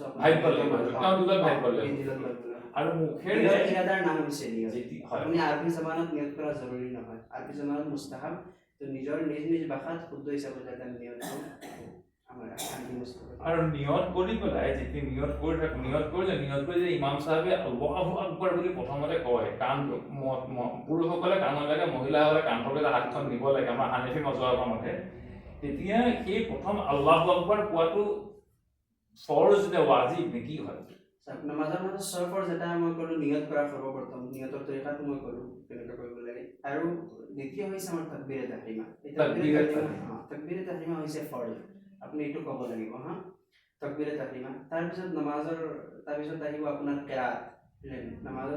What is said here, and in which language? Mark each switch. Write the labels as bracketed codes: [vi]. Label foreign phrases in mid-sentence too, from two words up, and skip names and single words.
[as] ভাই বলে আৰু মুখেৰে ইৰাদাৰ নাম হৈছে নিয়ত আপুনি আৰবী জমানত নিয়ত কৰা জৰুৰী নহয় আৰবী জমানত মুস্তাহাব তো নিজৰ নিজ ভাষাত শুদ্ধ হিচাপে যাতে নিয়ত আমাৰ আৰবী মুস্তাহাব আৰু নিয়ত কৰি পেলাই যেতিয়া নিয়ত কৰিলে ইমাম সাহেবে [ar] الله أكبر [as] বুলি প্ৰথমতে কয় কান পুৰুষসকলে কাণৰ লাগে মহিলাসকলে কাণৰ হাতখন নিব লাগে আমাৰ হানিফি মজহাবৰ মতে তেতিয়া সেই প্ৰথম আল্লাহু আকবার কোৱাটো ফৰজ নে ওয়াজিব নে কি হয় নামাজৰ মাজত 6 ফৰজ এটা মই ক'লো নিয়ত কৰা সৰ্বপ্ৰথম নিয়তৰ তৰিকাটো মই ক'লো কেনেকৈ কৰিব লাগে আৰু দ্বিতীয় হৈছে আমাৰ তাকবীৰে তাহৰিমা তাকবীৰে তাহৰিমা হৈছে ফৰজ আপুনি এটো ক'ব লাগিব তাকবীৰে তাহৰিমা তাৰপিছত তাৰপিছত আহিব আপোনাৰ কিৰাত নামাজত